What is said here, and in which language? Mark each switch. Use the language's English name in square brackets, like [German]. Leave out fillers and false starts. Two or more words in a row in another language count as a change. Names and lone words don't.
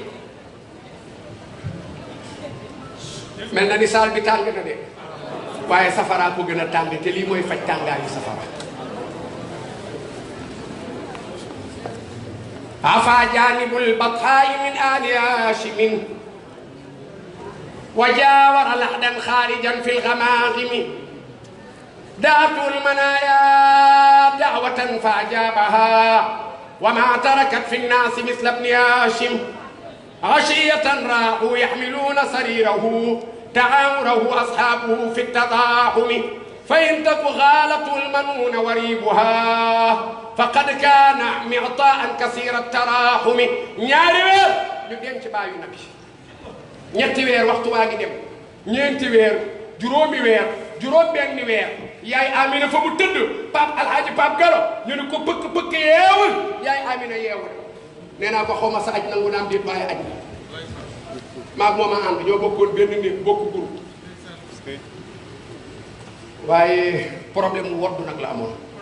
[Wolof] mel na ni saal bi tàng na de waaye safara ko gën a tàng te lii mooy faj tàngaayu safara [Arabic] عفا جانب البطحاء من آل هاشم وجاور لحدا خارجا في gamaazimi دعته المنايا دعوة فأجابها وما تركت في الناس مثل ابن هاشم عشية راحوا يحملون سريره تعاوره أصحابه في التضاحم فإن تك غالة المنون وريبها فقد كان معطاء كثير التراحم [Wolof] ñaari weer ñu denc baayu nabi ñetti weer waxtu waa ngi dem ñeenti weer juróomi weer juróom benni weer yaay Amina fa mu tëdd Pape Alhaji Pape Gallo ñu ne ko pëkk yeewul yaay Amina yeewul nee naa ko xaw ma sa aj nangu naam déet waaye aj maag mooma ànd ñoo bokkoon benn néeg bokk groupe waaye problème mu woddu nag la amoon